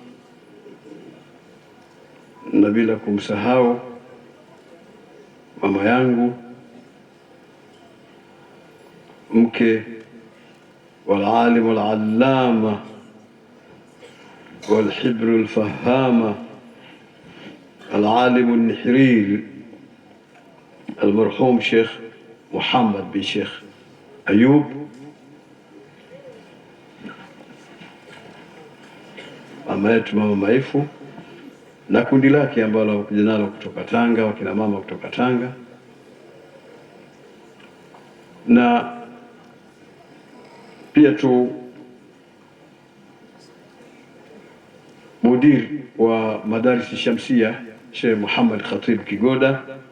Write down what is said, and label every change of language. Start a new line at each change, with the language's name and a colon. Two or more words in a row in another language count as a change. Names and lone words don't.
Swahili: na bila kumsahau mama yangu, mke
Arabic: والعالم والعلامة والحبر الفهامة العالم النحرير المرحوم
Swahili: Sheikh Muhammad bin Sheikh Ayub, mama yetu Mama Maifu na kundi lake ambalo wamekuja nalo kutoka Tanga, wakina mama kutoka Tanga, na pia tu mudir wa Madaris Shamsia Sheikh Muhammad Khatib Kigoda,